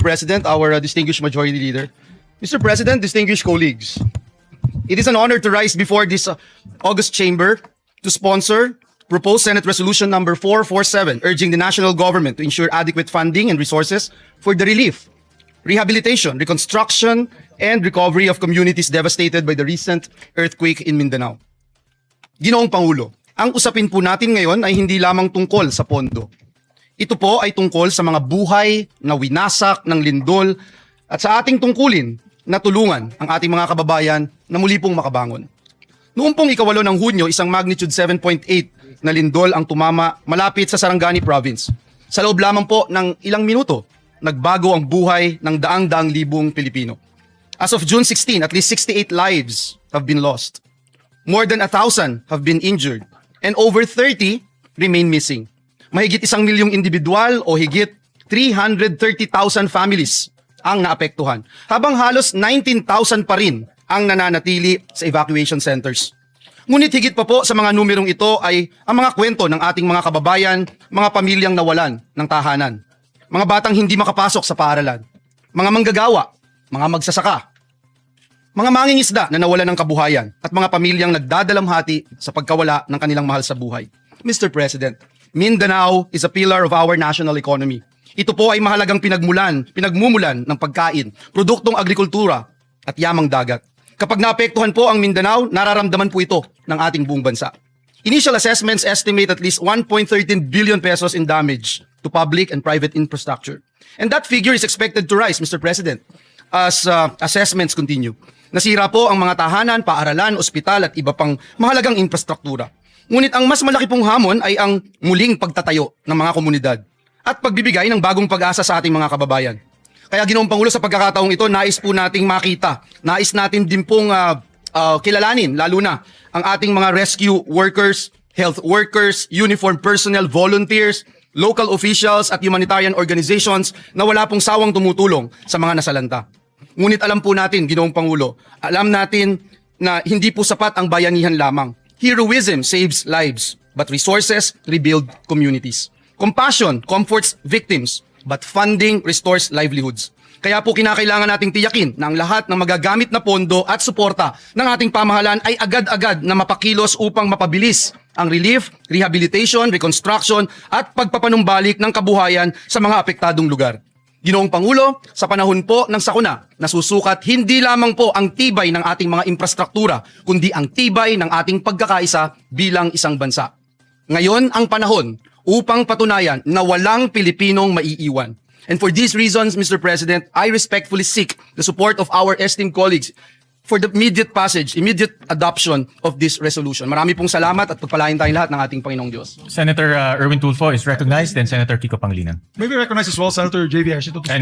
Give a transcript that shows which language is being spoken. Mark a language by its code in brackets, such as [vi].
[en] President, our distinguished majority leader. Mr. President, distinguished colleagues, it is an honor to rise before this august chamber to sponsor proposed Senate Resolution number 447, urging the national government to ensure adequate funding and resources for the relief, rehabilitation, reconstruction, and recovery of communities devastated by the recent earthquake in Mindanao. [tl] Ginoong Pangulo, ang usapin po natin ngayon ay hindi lamang tungkol sa pondo. Ito po ay tungkol sa mga buhay na winasak ng lindol at sa ating tungkulin na tulungan ang ating mga kababayan na muli pong makabangon. Noong pong 8 ng Hunyo, isang magnitude 7.8 na lindol ang tumama malapit sa Sarangani Province. Sa loob lamang po ng ilang minuto, nagbago ang buhay ng daang-daang libong Pilipino. [en] As of June 16, at least 68 lives have been lost. More than 1,000 have been injured and over 30 remain missing. [tl] Mahigit 1 milyong individual o higit 330,000 families ang naapektuhan, habang halos 19,000 pa rin ang nananatili sa evacuation centers. Ngunit higit pa po sa mga numerong ito ay ang mga kwento ng ating mga kababayan, mga pamilyang nawalan ng tahanan, mga batang hindi makapasok sa paaralan, mga manggagawa, mga magsasaka, mga mangingisda na nawalan ng kabuhayan at mga pamilyang nagdadalamhati sa pagkawala ng kanilang mahal sa buhay. [en] Mr. President, Mindanao is a pillar of our national economy. [tl] Ito po ay mahalagang pinagmumulan ng pagkain, produktong agrikultura at yamang dagat. Kapag naapektuhan po ang Mindanao, nararamdaman po ito ng ating buong bansa. [en] Initial assessments estimate at least 1.13 billion pesos in damage to public and private infrastructure. And that figure is expected to rise, Mr. President, as assessments continue. [tl] Nasira po ang mga tahanan, paaralan, ospital at iba pang mahalagang infrastruktura. Ngunit ang mas malaki pong hamon ay ang muling pagtatayo ng mga komunidad at pagbibigay ng bagong pag-asa sa ating mga kababayan. Kaya Ginoong Pangulo, sa pagkakataong ito, nais po nating makita, nais natin din pong kilalanin, lalo na ang ating mga [en] rescue workers, health workers, uniformed personnel, volunteers, local officials at humanitarian organizations [tl] na wala pong sawang tumutulong sa mga nasalanta. Ngunit alam po natin, Ginoong Pangulo, alam natin na hindi po sapat ang bayanihan lamang. [en] Heroism saves lives, but resources rebuild communities. Compassion comforts victims, but funding restores livelihoods. [tl] Kaya po kinakailangan nating tiyakin na ang lahat ng magagamit na pondo at suporta ng ating pamahalaan ay agad-agad na mapakilos upang mapabilis ang [en] relief, rehabilitation, reconstruction [tl] at pagpapanumbalik ng kabuhayan sa mga apektadong lugar. Ginoong Pangulo, sa panahon po ng sakuna, nasusukat hindi lamang po ang tibay ng ating mga infrastruktura, kundi ang tibay ng ating pagkakaisa bilang isang bansa. Ngayon ang panahon upang patunayan na walang Pilipinong maiiwan. [en] And for these reasons, Mr. President, I respectfully seek the support of our esteemed colleagues for the immediate adoption of this resolution. [tl] Marami pong salamat at pagpalain tayong lahat ng ating Panginoong Diyos. [en] Senator Erwin Tulfo is recognized, then Senator Kiko Pangilinan. Maybe recognize as well Senator JV Ejercito to